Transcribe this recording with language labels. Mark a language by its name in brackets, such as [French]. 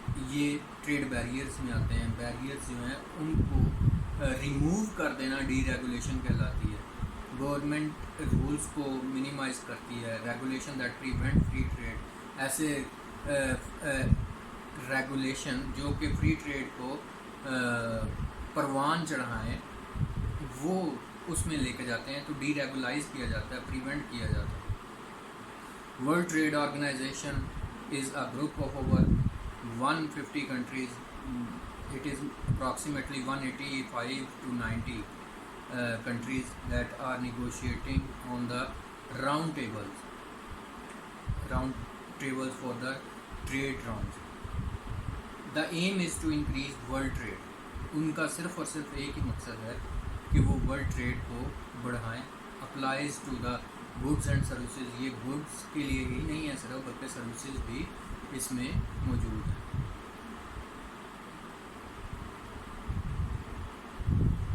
[Urdu] یہ trade barriers میں آتے ہیں۔ بیریئرز جو ہیں ان کو ریموو کر دینا ڈی ریگولیشن کہلاتی ہے۔ گورنمنٹ رولز کو منیمائز کرتی ہے، [English] regulation that prevent free trade, [Urdu] ایسے ریگولیشن جو کہ فری ٹریڈ کو پروان چڑھائیں وہ اس میں لے کے جاتے ہیں، تو ڈی ریگولائز کیا جاتا ہے، پریونٹ کیا جاتا ہے۔ [English] World trade organisation is a group of over 150 countries. It is approximately 185 to 90 countries that are negotiating on the round tables for the trade rounds. The aim is to increase world trade. [Urdu] ان کا صرف اور صرف ایک ہی مقصد ہے کہ وہ world trade کو بڑھائیں۔ [English] applies to the goods and services, [Urdu] یہ گڈس کے لیے ہی نہیں ہے صرف، بلکہ سروسز بھی اس میں موجود ہے۔